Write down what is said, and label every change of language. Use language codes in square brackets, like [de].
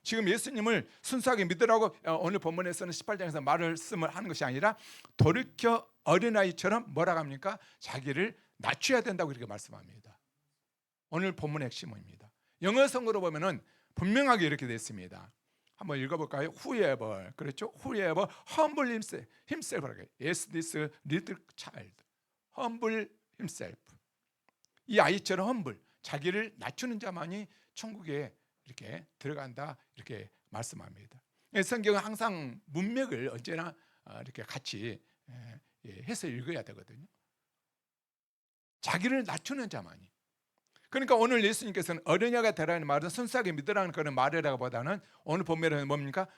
[ko] 지금 예수님을 순수하게 믿으라고 오늘 본문에서는 18장에서 말씀을 하는 것이 아니라 돌이켜 어린아이처럼 뭐라고 합니까? 자기를 낮춰야 된다고 이렇게 말씀합니다. 오늘 본문의 핵심입니다. 영어 성어로 보면은 분명하게 이렇게 되어 있습니다. 한번 읽어볼까요? [en] Whoever, [ko] 그렇죠? [en] Whoever humble himself, yes, this little child, humble himself. [ko] 이 아이처럼 humble, 자기를 낮추는 자만이 천국에 이렇게 들어간다, 이렇게 말씀합니다. 성경은 항상 문맥을 언제나 이렇게 같이 해서 읽어야 되거든요. 자기를 낮추는 자만이. 그러니까 오늘 예수님께서는 어린아이가 되라는 말은 순수하게 믿으라는 그런 말이라기보다는 오늘 본문에는 뭡니까?